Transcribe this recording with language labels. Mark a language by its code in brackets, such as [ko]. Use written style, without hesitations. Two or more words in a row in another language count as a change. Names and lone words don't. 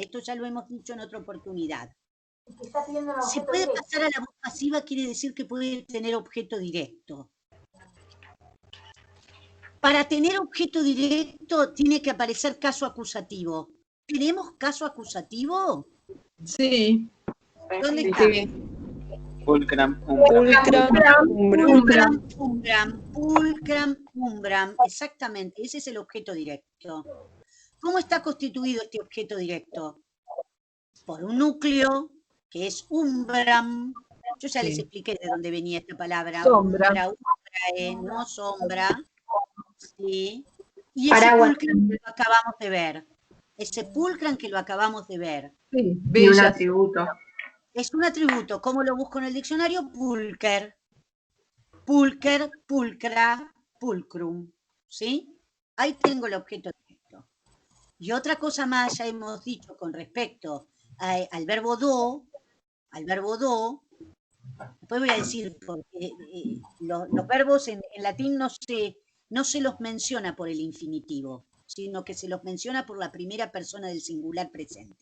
[es] Esto ya lo hemos dicho en otra oportunidad. Si puede pasar a la voz pasiva, quiere decir que puede tener objeto directo. Para tener objeto directo, tiene que aparecer caso acusativo. ¿Tenemos caso acusativo? Sí. ¿Dónde está? Pulcram, umbram. Exactamente, ese es el objeto directo. ¿Cómo está constituido este objeto directo? Por un núcleo, que es umbram. Yo ya les expliqué de dónde venía esta palabra. Sombra. No sombra. Sí. Y ese pulcram que lo acabamos de ver. Sí, y un atributo. Es un atributo. ¿Cómo lo busco en el diccionario? Pulcher. [la] Pulcher, pulcra, pulcrum. [es] ¿Sí? Ahí tengo el objeto directo. Y otra cosa más ya hemos dicho con respecto al verbo do. Después voy a decir, porque los verbos en latín no se los menciona por el infinitivo, sino que se los menciona por la primera persona del singular presente.